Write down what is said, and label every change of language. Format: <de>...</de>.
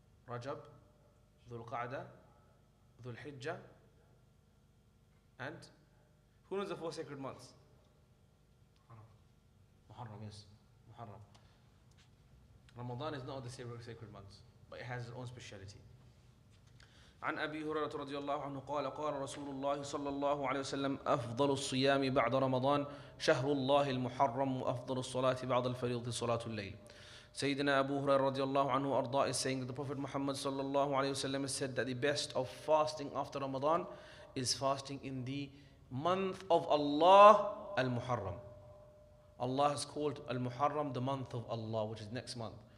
<en>Rajab, Dhul Qa'dah, Dhul Hijjah, and who knows the 4 sacred months? Muharram, yes, Muharram. Ramadan is not the sacred months, but it has its own speciality.</en> <ar>عن أبي هريرة رضي الله عنه قال قال رسول الله صلى الله عليه وسلم أفضل الصيام بعد رمضان شهر الله المحرم وأفضل الصلاة بعد الفريضة صلاة الليل.</ar> <en>Sayyidina Abu Hurairah radiallahu anhu arda is saying that the Prophet Muhammad sallallahu alayhi wasallam has said that the best of fasting after Ramadan is fasting in the month of Allah, al-Muharram. Allah has called al-Muharram the month of Allah, which is next month.</en>